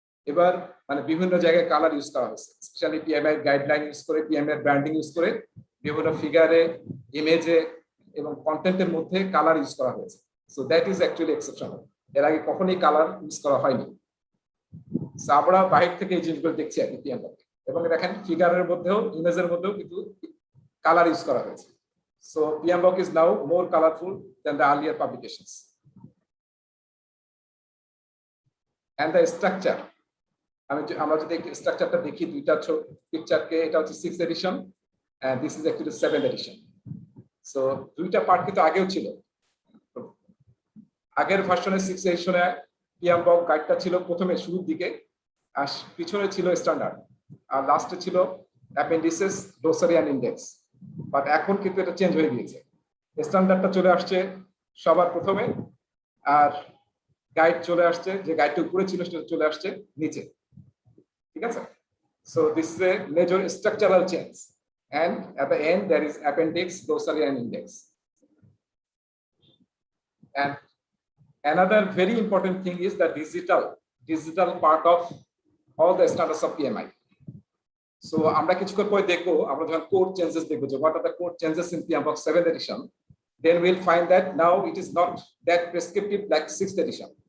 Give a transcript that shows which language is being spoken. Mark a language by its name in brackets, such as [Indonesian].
[Bangla] এবার মানে বিভিন্ন জায়গায় কালার ইউজ করা হয়েছে, স্পেশালি পিএমআই গাইডলাইন ইউজ করে, পিএমআই ব্র্যান্ডিং ইউজ করে বিভিন্ন ফিগারে, ইমেজে এবং কন্টেন্টের মধ্যে কালার ইউজ করা হয়েছে। [English] so that is actually exceptional, [Bangla] এর আগে কখনোই কালার ইউজ করা হয়নি। সো আমরা বাইরে থেকে এই জিনিসগুলো দেখছি আর কি পিএমবক, এবং দেখেন ফিগারের মধ্যেও ইমেজের মধ্যেও কিন্তু কালার ইউজ করা হয়েছে। [English] So PMBOK is now more colorful than the earlier publications. And the structure, [Bangla] আমরা যদি স্ট্রাকচারটা দেখি দুইটা পিকচারকে, এটা হচ্ছে 6th addition [English] and this is actually [Bangla] 7th addition. So দুইটা পার্ট কিন্তু আগেও ছিল। আগের ভার্সনে 6th এডিশনে PMBOK গাইডটা ছিল প্রথমে শুরুর দিকে, আর পিছনে ছিল স্ট্যান্ডার্ড, আর লাস্টে ছিল অ্যাপেন্ডিসেস, গ্লোসারি এন্ড ইন্ডেক্স। বাট এখন কিন্তু এটা চেঞ্জ হয়ে গিয়েছে, স্ট্যান্ডার্ডটা চলে আসছে সবার প্রথমে, আর গাইড চলে আসছে, যে গাইডটা উপরে ছিল সেটা চলে আসছে নিচে। ঠিক আছে, [English] So this is a major structural change, and at the end there is appendix, glossary and index. And another very important thing is the digital part of all the standards of PMI. So [Bangla] আমরা কিছুক্ষণ পরে দেখবো, আমরা যখন code changes দেখবো যে [English] what are the code changes in PMBOK 7th edition, then we'll find that now it is not that prescriptive like 6th edition.